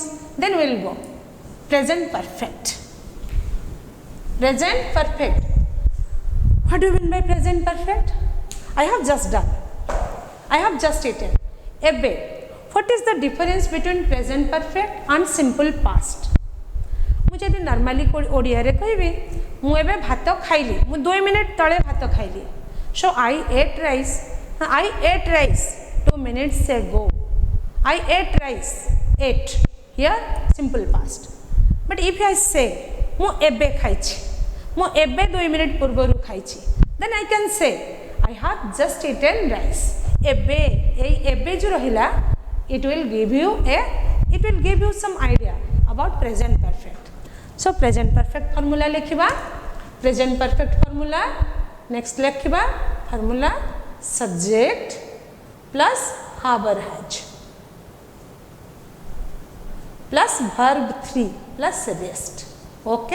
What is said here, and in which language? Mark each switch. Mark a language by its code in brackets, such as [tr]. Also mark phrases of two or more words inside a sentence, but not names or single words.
[en] Then we will go present perfect. Present perfect. What do you mean by present perfect? I have just done. I have just eaten. Ebe. What is the difference between present perfect and simple past? [or] ମୁଝେ ଦୀ ନର୍ମାଲି ଓଡ଼ିଆ ରେ କହବି, ମୁ ଏବେ ଭାତ ଖାଇଲି, ମୁ 2 ମିନିଟ ତଳେ ଭାତ ଖାଇଲି. [en] So I ate rice 2 minutes ago. I ate rice. Ate. Here simple past. But if I say [or] ମୁ ଏବେ ଖାଇଛି, ମୁ ଏବେ 2 ମିନିଟ ପୂର୍ବରୁ ଖାଇଛି, [en] then I can say I have just eaten rice. [or] ଏବେ ଜୋ ରହିଲା, [en] it will give you some idea about present perfect. So present perfect formula लिखिबा, present perfect formula. Next लिखिबा formula subject plus have or has plus verb 3 plus rest. Okay.